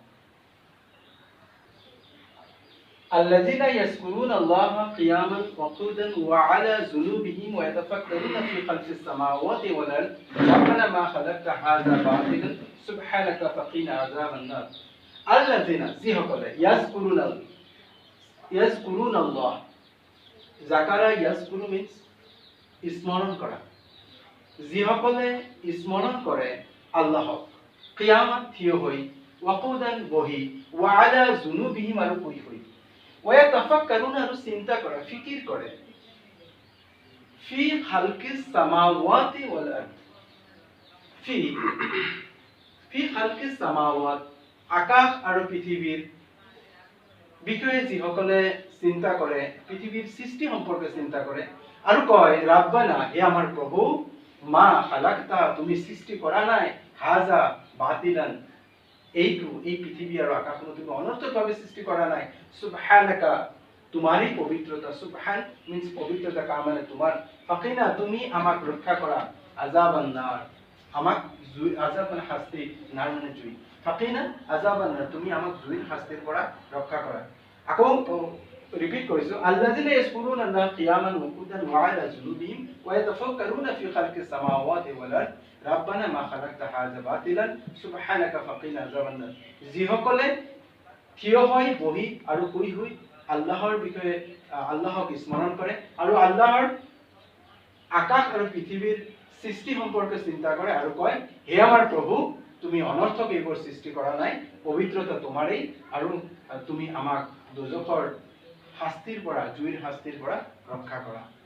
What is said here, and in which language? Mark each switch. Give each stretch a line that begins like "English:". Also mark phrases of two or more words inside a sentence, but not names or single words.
Arabic: الذين يذكرون الله قياما وقعودا وعلى جنوبهم ويتفكرون في خلق السماوات والارض ربنا ما خلقت هذا باطلا سبحانك فقنا عذاب النار। الذين যিসকলে يذكرون الله,
Assamese: যাকাৰা ইয়াজকুৰু means স্মৰণ কৰা, যিসকলে স্মৰণ কৰে আল্লাহক, কিয়ামত থিয় হৈ, ওয়াকুদান বহি,
Arabic: وعلى جنوبهم
Assamese: আৰু শুই শুই, ওয়াতাফাক্কাৰুন আৰু চিন্তা কৰে, ফিকিৰ কৰে,
Arabic: في خلق السماوات والأرض, في خلق السماوات,
Assamese: আকাশ আৰু পৃথিৱীৰ বিষয়ে যিসকলে চিন্তা কৰে, পৃথিৱীৰ সৃষ্টি সম্পৰ্কে চিন্তা কৰে আৰু কয় ৰাব্বানা, হে আমাৰ প্ৰভু,
Arabic: ما خلقت,
Assamese: তুমি সৃষ্টি কৰা নাই,
Arabic: هذا باطلا,
Assamese: এই পৃথিৱী আৰু আকাশসমূহ তুমি অনৰ্থকভাৱে সৃষ্টি কৰা নাই, সুবহানাকা, তোমারই পবিত্রতা, সুবহান মিন্স পবিত্রতা কা মানে তোমার, ফাকিনা, তুমি আমাক রক্ষা কৰা,
Arabic: عذاب النار,
Assamese: আমাক জুই, আযাব মানে শাস্তি, নার মানে জুই,
Arabic: فقنا عذاب النار,
Assamese: তুমি আমাক জুইৰ শাস্তিৰ পৰা ৰক্ষা কৰা। আকৌ রিপিট কৰিছো,
Arabic: الذين يذكرون الله قياما و قعودا و على جنوبهم و يتفكرون في خلق السماوات والأرض ربنا ما خلقت هذا باطلا سبحانك فقنا عذاب النار.
Assamese: যিসকলে থিয় হৈ, বহি আৰু শুই শুই আল্লাহৰ বিষয়ে আল্লাহক স্মৰণ কৰে আৰু আল্লাহৰ আকাশ আৰু পৃথিৱীৰ সৃষ্টি সম্পৰ্কে চিন্তা কৰে আৰু কয়, হে আমাৰ প্ৰভু, তুমি অনৰ্থক এইবোৰ সৃষ্টি কৰা নাই, পবিত্ৰতা তোমাৰেই, আৰু তুমি আমাক দোজখৰ শাস্তিৰ পৰা, জুইৰ শাস্তিৰ পৰা ৰক্ষা কৰা।